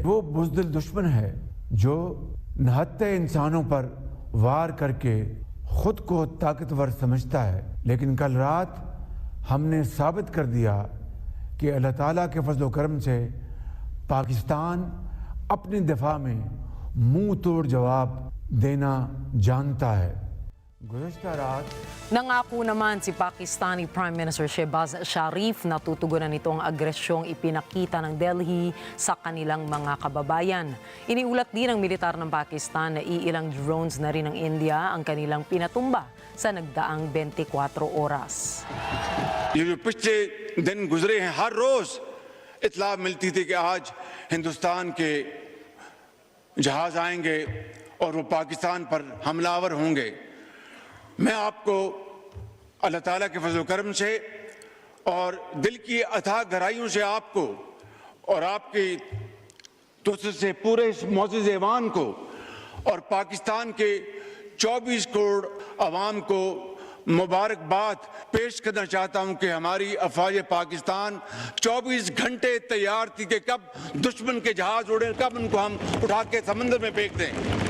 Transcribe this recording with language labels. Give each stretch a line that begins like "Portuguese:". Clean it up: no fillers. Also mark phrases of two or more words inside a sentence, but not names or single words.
Urdu: وہ بزدل دشمن ہے جو نہتے انسانوں پر وار کرکے خود کو طاقتور سمجھتا ہے، لیکن کل رات ہم نے ثابت کر دیا کہ اللہ تعالیٰ کے فضل کرم سے پاکستان اپنے دفاع میں منہ توڑ جواب دینا جانتا ہے. گزشتہ رات
Filipino: Nangako naman si
English: Pakistani Prime Minister
Filipino: Shehbaz Sharif na tutugunan nito ang agresyong ipinakita ng Delhi sa kanilang mga kababayan. Iniulat din ng militar ng Pakistan na iilang drones na rin ng India ang kanilang pinatumba sa nagdaang 24 oras.
Urdu: یہ جو پچھلے دن گزرے ہیں، ہر روز اطلاع ملتی تھی کہ آج ہندوستان کے جہاز آئیں گے اور وہ پاکستان پر حملہ آور ہوں گے. میں آپ کو اللہ تعالیٰ کے فضل کرم سے اور دل کی اتھاہ گہرائیوں سے آپ کو اور آپ کی دوست سے پورے اس موجود ایوان کو اور پاکستان کے 24 کروڑ عوام کو مبارکباد پیش کرنا چاہتا ہوں کہ ہماری افواج پاکستان 24 گھنٹے تیار تھی کہ کب دشمن کے جہاز اڑے، کب ان کو ہم اٹھا کے سمندر میں پھینک دیں.